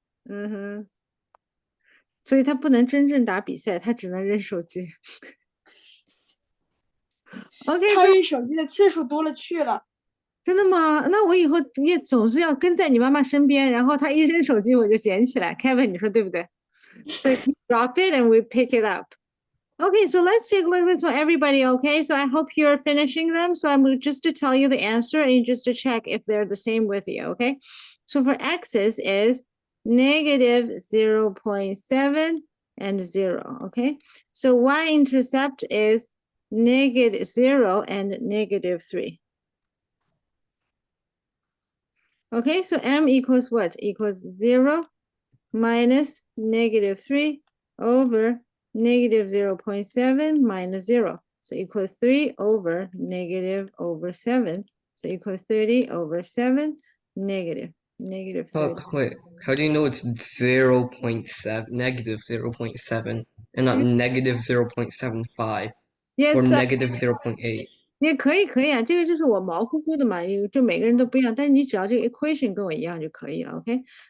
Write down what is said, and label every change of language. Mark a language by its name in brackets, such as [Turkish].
[Chinese] 嗯哼，所以她不能真正打比赛，她只能扔手机。 [English] OK， [Chinese] 她扔手机的次数多了去了。真的吗？那我以后也总是要跟在你妈妈身边，然后她一扔手机我就捡起来。 [English] Kevin， [Chinese] 你说对不对？ [English] So you drop it and we pick it up. Okay, so let's take a little bit for everybody, okay? So I hope you're finishing them. So I'm just to tell you the answer and just to check if they're the same with you, okay? So for x's is negative 0.7 and 0, okay? So y-intercept is negative 0 and negative 3. Okay, so m equals what? Equals 0 minus negative 3 over negative 0.7 minus 0. So equals 3 over negative over 7. So equals 30 over 7, negative 30. Wait, how do you know it's 0.7, negative 0.7, and not negative 0.75 Yeah, or it's negative 0.8? [Chinese] 也可以啊，这个就是我毛乎乎的嘛，就每个人都不一样，但是你只要这个 equation 跟我一样就可以了，OK？